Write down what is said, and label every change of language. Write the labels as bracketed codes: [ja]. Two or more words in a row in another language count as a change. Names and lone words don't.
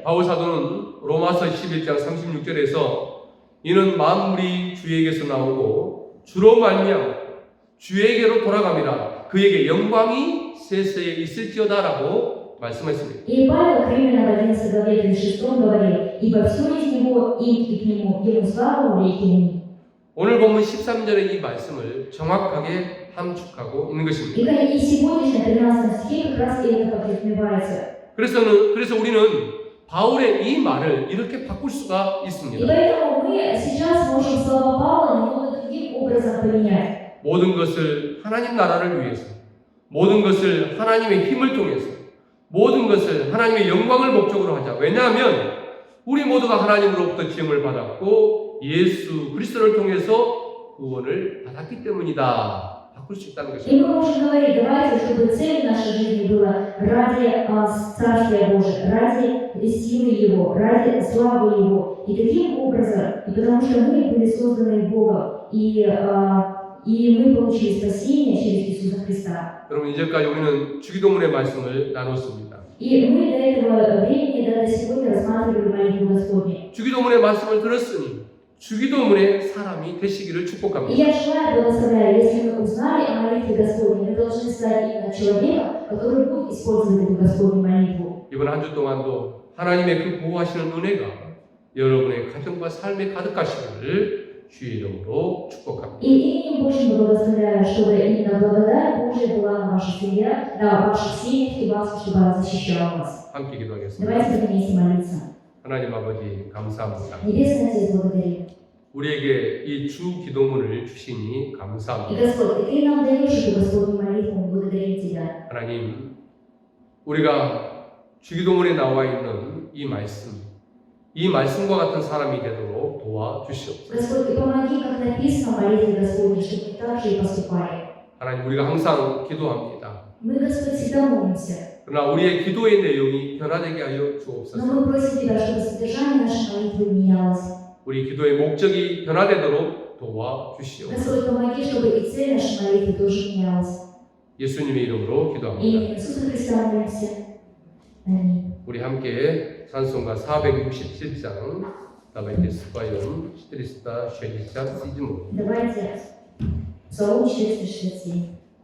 [ko] 바울 사도는 로마서 11장 36절에서 이는 만물이 주에게서 나오고 주로 말미암아 주에게로 돌아갑니다. 그에게 영광이 세세에 있을지어다라고 말씀했습니다. [ru] И Павел к Римлянам 11 главе 36 говорил: «Ибо все из него, им и к нему, ему слава веки ныне». [ko] 오늘 본문 13절의 이 말씀을 정확하게 함축하고 있는 것입니다. [ru] И сегодняшнем 13 стихе как раз это подразумевается. [ko] 그래서 우리는 바울의 이 말을 이렇게 바꿀 수가 [ru] И [ko] 있습니다. [ru] поэтому мы сейчас можем слова Павла немного другим образом поменять. [ko] 모든 것을 하나님 나라를 위해서, 모든 것을 하나님의 힘을 통해서, 모든 것을 하나님의 영광을 목적으로 하자. 왜냐하면 우리 모두가 하나님으로부터 지음을 받았고 예수 그리스도를 통해서 구원을 받았기 때문이다. 바꿀 수 있다는 [ru] И [ko] 것입니다. [ru] мы можем говорить: давайте, чтобы цель нашей жизни была ради Царствия Божия, ради силы Его, ради славы Его. И таким образом, и потому что мы были созданы Богом, и мы получили спасение через Иисуса Христа. [ko] 여러분, 이제까지 우리는 주기도문의 말씀을 나눴습니다. [ru] И мы до этого времени, до сегодня рассматривали молитву Господню. [ko] 주기도문의 말씀을 들었으니 주기도문의 사람이 되시기를 [ru] И [ko] 축복합니다. [ru] я желаю, благословляю, если мы узнали о молитве Господней, мы должны стать именно человеком, который будет использовать эту Господню молитву. [ko] 이번 한 주 동안도 하나님의 그 보호하시는 은혜가 여러분의 가정과 삶에 가득하시기를 주의 이름으로 축복합니다. [ru] И именем Божьим благословляю, чтобы именно благодать Божия была на вашей семье, на ваших семьях и вас, чтобы она защищала вас. [ko] 함께 기도하겠습니다. [ru] Давайте будем вместе молиться. [ko] 하나님 아버지 감사합니다. [ru] Небесный Отец, благодарю. [ko] 우리에게 이 주 기도문을 주시니 [ru] И [ko] 감사합니다. [ru] Господь, Ты нам даешь эту Господню молитву, мы благодарим Тебя. [ko] 하나님, 우리가 주기도문에 나와 있는 이 말씀과 같은 사람이 되도록 도와주시옵소서. [ru] Господь, и помоги, как написано в молитве Господней, чтобы мы так же и поступали. [ko] 하나님, 우리가 항상 기도합니다. [ru] Мы, Господь, всегда молимся. [ko] 그러나 우리의 기도의 내용이 변화되게 하여 주옵소서. [ru] Но мы просим Тебя, чтобы содержание нашей молитвы менялось. [ko] 우리 기도의 목적이 변화되도록 도와주시옵소서. [ru] Господь, помоги, чтобы и цель нашей молитвы тоже менялась. [ko] 예수님의 이름으로 기도합니다. [ru] Именем Иисуса Христа молимся. Аминь. [ko] 우리 함께 찬송가 467장 [ru] Давайте споем 467. Давайте Псалом 467.